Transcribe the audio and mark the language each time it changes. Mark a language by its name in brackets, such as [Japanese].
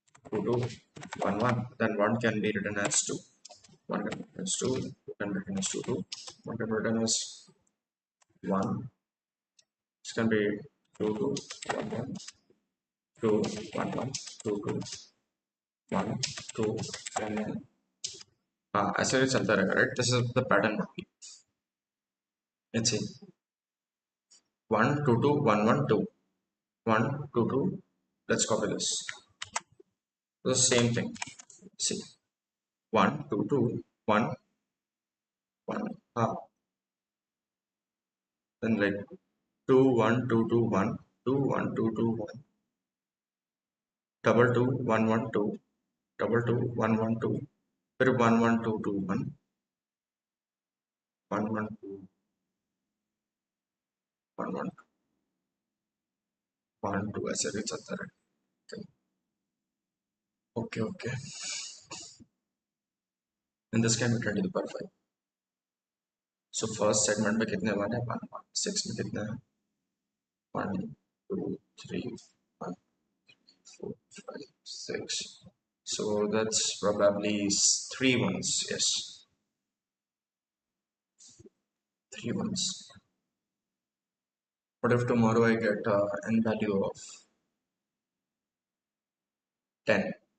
[English] 2 2 1 1, then 1 can be written as 2, 1 can be written as 2, 2 can be written as 2 2, 1 can be written as 1, this can be 2 2 1 1, 2 1 1, 2 2 1 2 1 1. [Hindi] ऐसे ही चलता रहेगा, [English] right? This is the pattern. Let's see, 1 2 2 1 1 2 1 2 2. Let's copy this. The same thing. See, 1 2 2 1 1. then like 2 1 2 2 1 2 1 2 2 1 double 2 1 1 2 double 2 1 1 2 [Hindi] फिर [English] 1 1 2 2 1 1 1 2 1 1 1 2 [Hindi] ऐसे भी चलता रहता है. [English] Okay okay. In this can be 10 to the power 5. So first segment [Hindi] में कितने 1 है [English] 1 1 6 [Hindi] में कितने हैं [English] 1 2 3 1 4 5 6. So that's probably three ones. Yes, three ones. What if tomorrow I get n value of 10?